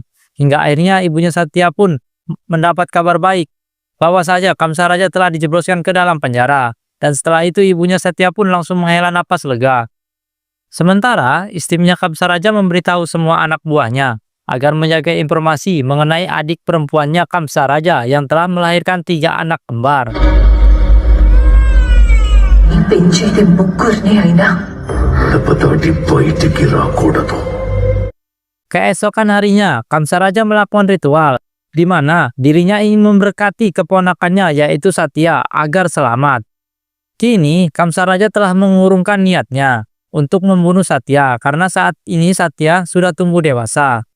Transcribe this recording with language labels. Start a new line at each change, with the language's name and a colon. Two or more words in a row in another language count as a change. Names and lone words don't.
Indonesian: Hingga akhirnya ibunya Satya pun mendapat kabar baik bahwa saja Kamsa Raja telah dijebloskan ke dalam penjara. Dan setelah itu ibunya Satya pun langsung menghela napas lega. Sementara istrinya Kamsa Raja memberitahu semua anak buahnya agar menjaga informasi mengenai adik perempuannya Kamsa Raja yang telah melahirkan 3 anak kembar.
Telugu: పెంచేది ముగ్గురిని అయినా దెబ్బతోటి బయటికి రాకూడదు.
Indonesian: Keesokan harinya, Kamsa Raja melakukan ritual di mana dirinya ingin memberkati keponakannya yaitu Satya agar selamat. Kini, Kamsa Raja telah mengurungkan niatnya untuk membunuh Satya karena saat ini Satya sudah tumbuh dewasa.